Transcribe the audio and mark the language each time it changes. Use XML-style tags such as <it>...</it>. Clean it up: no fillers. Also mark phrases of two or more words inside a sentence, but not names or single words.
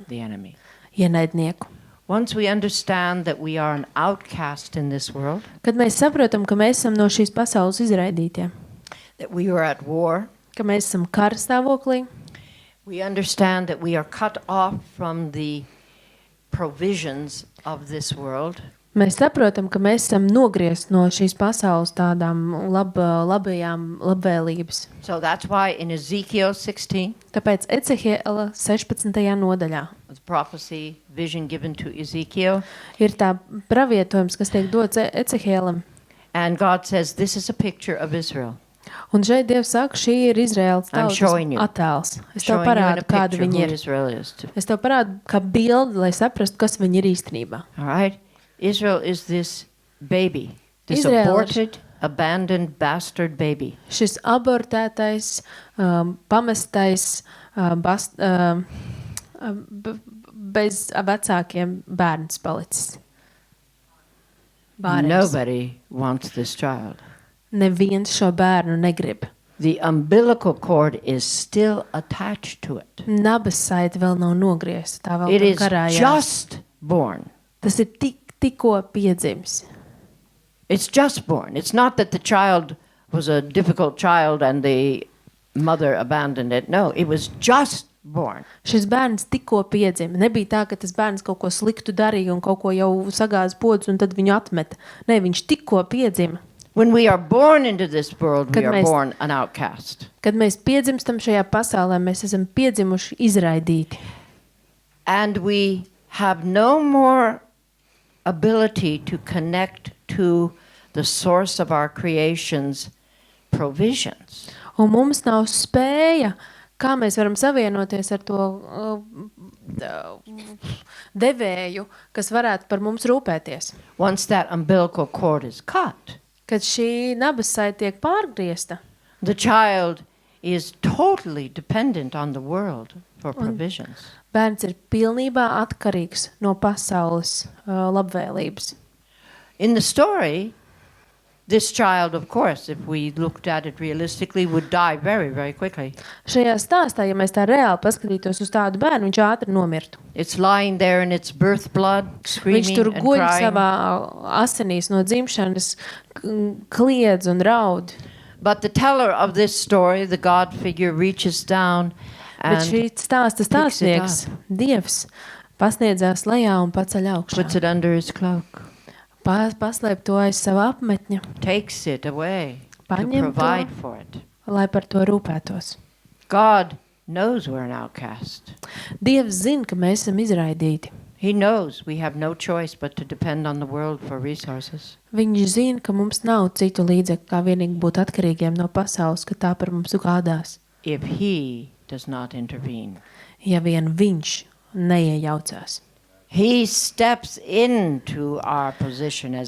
<en>the enemy.</en> <lv>ienaidnieku.</lv> <en>Once we understand that we are an outcast in this world,</en> <lv>Kad mēs saprotam, ka mēs esam no šīs pasaules izraidītie,</lv> <en>that we are at war,</en> <lv>ka mēs esam kara stāvoklī,</lv> <en>we understand that we are cut off from the provisions of this world,</en> <lv>mēs saprotam, ka mēs esam nogriezt no šīs pasaules tādām labajām labvēlības.</lv> <en>so that's why in Ezekiel 16,</en> <lv>Tāpēc Ecehiela 16. nodaļā</lv> <en>the prophecy, vision given to Ezekiel,</en> <lv>ir tā pravietojums, kas tiek dots Ecehielam.</lv> <en>and God says, this is a picture of Israel.</en> <lv>Un šeit Dievs saka, šī ir Izraēlas</lv> <en>I'm</en> <lv>tautas</lv> <en>showing you.</en> <lv>attēls. Es tev</lv> <en>Showing you in</en> <lv>parādu,</lv> <en>a</en> <lv>kāda</lv> <en>picture</en> <lv>viņi</lv> <en>who</en> <lv>ir.</lv> <en>Israel is.</en> <lv>Es tev parādu kā bildi, lai saprastu, kas viņi ir īstenībā.</lv> <en>All right? Israel is this baby, this</en> <lv>Izraēla ir-</lv> <en>aborted, abandoned, bastard baby.</en> <lv>Šis abortētais, pamestais, bez vecākiem bērns palicis. Bērns.</lv> <en>Nobody wants this child.</en> <lv>Neviens šo bērnu negrib.</lv> <en>The umbilical cord is still attached to it.</en> <lv>Nabas saite vēl nav nogriezta. Tā vēl</lv> <en>It</en> <lv>tur</lv> <en>is</en> <lv>karājās.</lv> <en>just born.</en> <lv>Tas ir tikko piedzimis.</lv> <en>It's just born. It's not that the child was a difficult child and the mother abandoned it. No, it was just born.</en> <lv>Šis bērns tikko piedzima. Nebija tā, ka tas bērns kaut ko sliktu darīja un kaut ko jau sagāza podus un tad viņu atmeta. Nē, viņš tikko piedzima.</lv> <en>When we are born into this world, we</en> <lv>Kad</lv> <en>are</en> <lv>mēs-</lv> <en>born an outcast.</en> <lv>Kad mēs piedzimstam šajā pasaulē, mēs esam piedzimuši izraidīti.</lv> <en>And we have no more ability to connect to the source of our creation's provisions.</en> <lv>Un mums nav spēja, kā mēs varam savienoties ar to devēju, kas varētu par mums rūpēties.</lv> <en>Once that umbilical cord is cut,</en> <lv>Kad šī nabas saite tiek pārgriezta,</lv> <en>the child is totally dependent on the world for provisions.</en> <lv>bērns ir pilnībā atkarīgs no pasaules labvēlības.</lv> <en>In the story, this child, of course, if we looked at it realistically, would die very, very quickly.</en> <lv>Šajā stāstā, ja mēs tā reāli paskatītos uz tādu bērnu, viņš ātri nomirtu.</lv> <en>It's lying there in its birth blood,</en> <lv>Viņš</lv> <en>screaming</en> <lv>tur</lv> <en>and</en> <lv>guļ</lv> <en>crying.</en> <lv>savā asinīs no dzimšanas, kliedz un raud.</lv> <en>But the teller of this story, the God figure, reaches down</en> <lv>Bet šī</lv> <en>and</en> <lv>stāsta</lv> <en>picks it</en> <lv>stāstnieks, Dievs, pasniedzās lejā un paceļ</lv> <en>puts</en> <lv>augšā.</lv> <en>it under his cloak,</en> <lv>Paslēp to aiz sava apmetņa,</lv> <en>takes it away,</en> <lv>paņem</lv> <en>provide</en> <lv>to,</lv> <en>for it.</en> <lv>lai par to rūpētos.</lv> <en>God knows we're an outcast.</en> <lv>Dievs zina, ka mēs esam izraidīti.</lv> <en>He knows we have no choice but to depend on the world for resources.</en> <lv>Viņš zina, ka mums nav citu līdzekļu, kā vienīgi būt atkarīgiem no pasaules, ka tā par mums gādās.</lv> <en>If he does not intervene.</en> <lv>Ja vien viņš neiejaucās.</lv> <en>He steps into our position as</en>